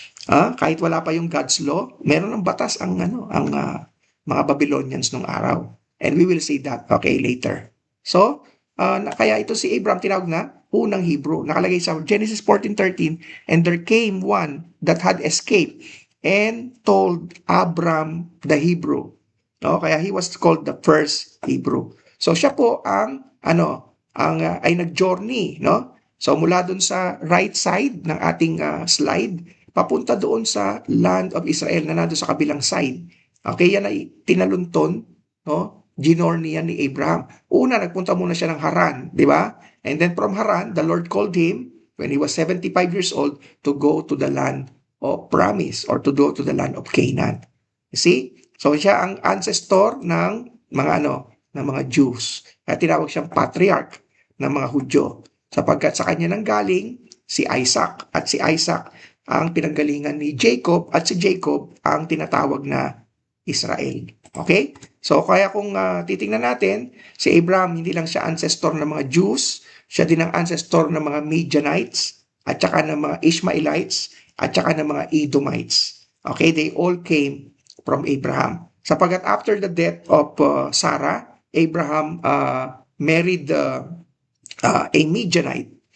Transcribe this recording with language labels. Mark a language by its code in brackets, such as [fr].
[tl] Kahit wala pa yung God's law, meron ng batas ang mga Babylonians nung araw. [en] And we will see that okay later. So, [tl] kaya ito si Abraham tinawag na unang Hebrew. Nakalagay sa [en] Genesis 14:13, and there came one that had escaped and told Abram the Hebrew. No, kaya he was called the first Hebrew. [tl] So siya po ay nag-journey, no? So mula doon sa right side ng ating slide, papunta doon sa land of Israel na nandoon sa kabilang side. Okay, yan ay tinalunton, no? Ginorni yan ni Abraham. Una, nagpunta muna siya ng Haran, di ba? [en] And then from Haran, the Lord called him when he was 75 years old to go to the land of promise or to go to the land of Canaan. You see? [tl] So siya ang ancestor ng mga Jews. Kaya tinawag siyang patriarch ng mga Hudyo sapagkat sa kanya nanggaling si Isaac at si Isaac ang pinanggalingan ni Jacob at si Jacob ang tinatawag na Israel. Okay? So kaya kung titingnan natin, si Abraham hindi lang siya ancestor ng mga Jews, siya din ang ancestor ng mga Midianites at saka ng mga Ishmaelites at saka ng mga Edomites. Okay? [en] They all came from Abraham. [tl] Sapagkat [en] after the death of Sarah, Abraham married a Midianite.